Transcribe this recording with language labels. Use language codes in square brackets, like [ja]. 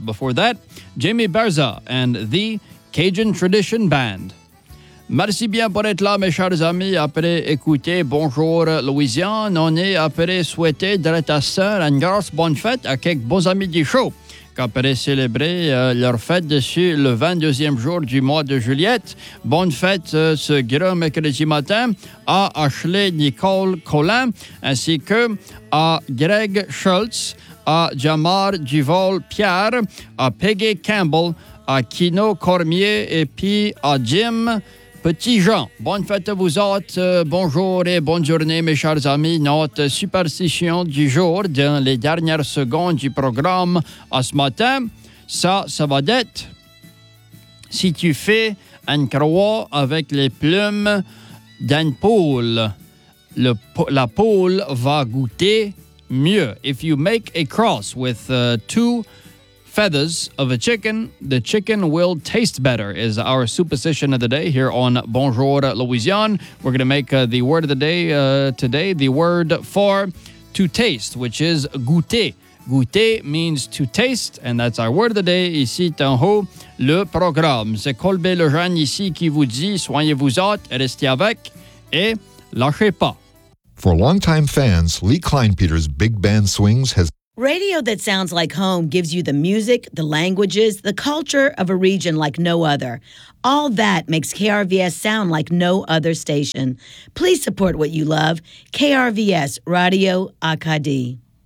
[en] Before that, Jimmy Barza and the Cajun Tradition Band. [fr] Merci bien pour être là, mes chers amis. Après écouter Bonjour Louisiane, on est après souhaiter de la sœur une grosse bonne fête à quelques bons amis du show, qu'après célébrer leur fête dessus le 22e jour du mois de juillet. Bonne fête ce grand mercredi matin à Ashley Nicole Collin, ainsi que à Greg Schultz, à Jamar Duval Pierre, à Peggy Campbell, à Kino Cormier et puis à Jim Petit Jean. Bonne fête à vous autres, bonjour et bonne journée mes chers amis. Notre superstition du jour dans les dernières secondes du programme à ce matin, ça va être si tu fais une croix avec les plumes d'une poule, la poule va goûter mieux. [en] If you make a cross with two feathers of a chicken, the chicken will taste better, is our superstition of the day here on Bonjour Louisiane. We're going to make the word of the day today, the word for to taste, which is goûter. Goûter means to taste, and that's our word of the day [fr] ici en haut, le programme. C'est Colbé Lejeune ici qui vous dit soignez-vous autres, restez avec et lâchez pas. [en] For longtime fans, Lee Kleinpeter's Big Band Swings has radio that sounds like home gives you the music, the languages, the culture of a region like no other. All that makes KRVS sound like no other station. Please support what you love. KRVS Radio Acadie.